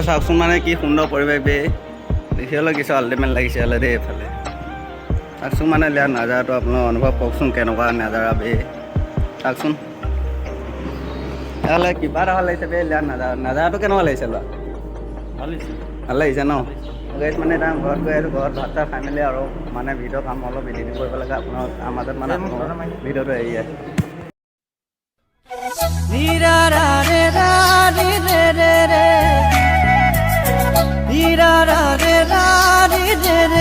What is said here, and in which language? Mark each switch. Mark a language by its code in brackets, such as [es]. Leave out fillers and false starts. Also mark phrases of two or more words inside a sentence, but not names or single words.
[as] চাওকচোন মানে কি সুন্দৰ পৰিৱেশ বে দেখিবলৈ কিছু আল্টিমেট লাগিছে হ'লে দেই এইফালে চাওকচোন মানে ইয়াৰ নাজাৰাটো আপোনালোকে অনুভৱ কৰকচোন কেনেকুৱা নাজাৰা বে চাওকচোন তেতিয়াহ'লে কিবা এটা ভাল লাগিছে বে ইয়াৰ নাজাৰাটো কেনেকুৱা লাগিছে লোৱা ভাল লাগিছে ন গাইছ মানে এতিয়া ঘৰত গৈ আছোঁ ঘৰত ভাত চাত খাই মেলি আৰু মানে ভিডিঅ' কাম অলপ এডিটিং কৰিব লাগে আপোনাৰ মাজত মানে ভিডিঅ'টো এৰি আছে Nira ra re ra ni re re re. Nira ra re ra ni re